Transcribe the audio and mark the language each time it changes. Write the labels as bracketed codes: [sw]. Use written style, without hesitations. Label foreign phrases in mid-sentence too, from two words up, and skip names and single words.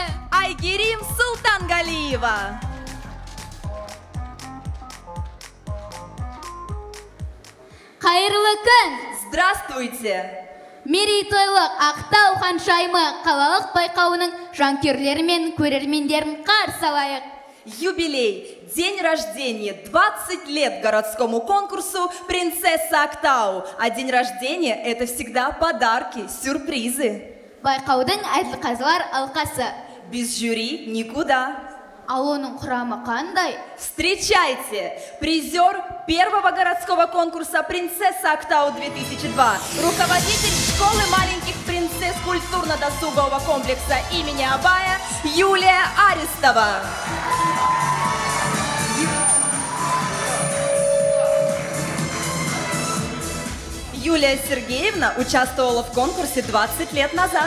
[kk] Айгерим Султангалиева. Қайырлы күн! [ru] Здравствуйте. [kk] Мерейтойлық Ақтау ханшайымы қалалық байқауының жанкүйерлері мен көрермендерін қарсы алайық. [ru] Юбилей. День рождения. 20 лет городскому конкурсу «Принцесса Актау». А день рождения – это всегда подарки, сюрпризы. [kk] Байқаудың әділқазылар алқасы. [ru] Без жюри никуда. [kk] Ал оның құрамы қандай? [ru] Встречайте! Призер первого городского конкурса «Принцесса Актау-2002», руководитель школы маленьких принцесс культурно-досугового комплекса имени Абая Юлия Арестова. Юлия Сергеевна участвовала в конкурсе 20 лет назад.